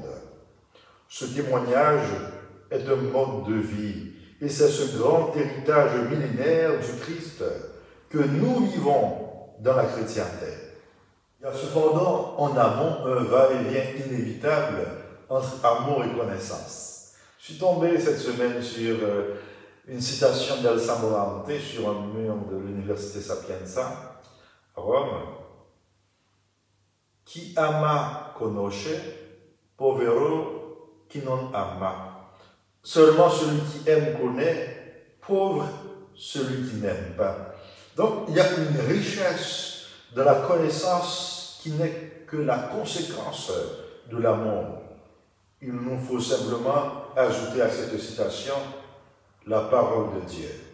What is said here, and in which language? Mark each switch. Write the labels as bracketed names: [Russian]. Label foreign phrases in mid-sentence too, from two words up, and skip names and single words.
[French] Ce témoignage est un mode de vie et c'est ce grand héritage millénaire du Christ que nous vivons dans la chrétienté. Il y a cependant en amont un va-et-vient inévitable entre amour et connaissance. Je suis tombé cette semaine sur une citation d'Elsa Morante sur un mur de l'Université Sapienza à Rome. [Italian] Chi ama conosce, povero chi non ama. [French] Seulement celui qui aime connaît, pauvre celui qui n'aime pas. Donc il y a une richesse de la connaissance qui n'est que la conséquence de l'amour. Il nous faut simplement ajouter à cette citation la parole de Dieu.